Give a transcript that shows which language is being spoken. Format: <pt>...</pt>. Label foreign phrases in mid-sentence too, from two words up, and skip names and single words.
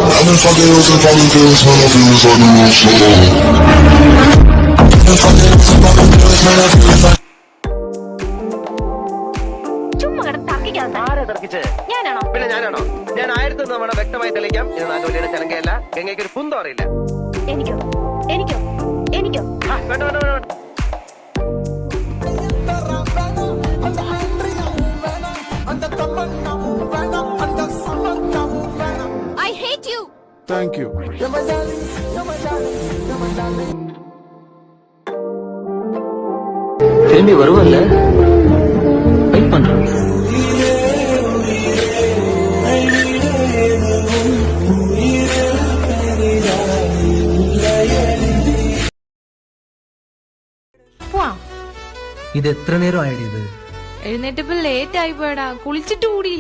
<ml>പിന്നെ ഞാനാണോ? ഞാൻ ആയിരത്തി നമ്മുടെ വ്യക്തമായി തെളിയിക്കാം. ഇത് നാഗവല്ലിയുടെ ചലങ്കയല്ല. ഗംഗയ്ക്ക് ഒരു കുന്തം അറിയില്ല. എനിക്കോ വേണ്ട.</ml> <en>I hate you. Thank you.</en> <ta>திரும்பி வருவல்ல, வெயிட் பண்றேன்.</ta> <ml>ഇത് എത്ര നേരം ആയത്? ഇത് എഴുന്നേറ്റപ്പോ ലേറ്റ് ആയി പോയടാ. കുളിച്ചിട്ട് കൂടിയില്ല.</ml>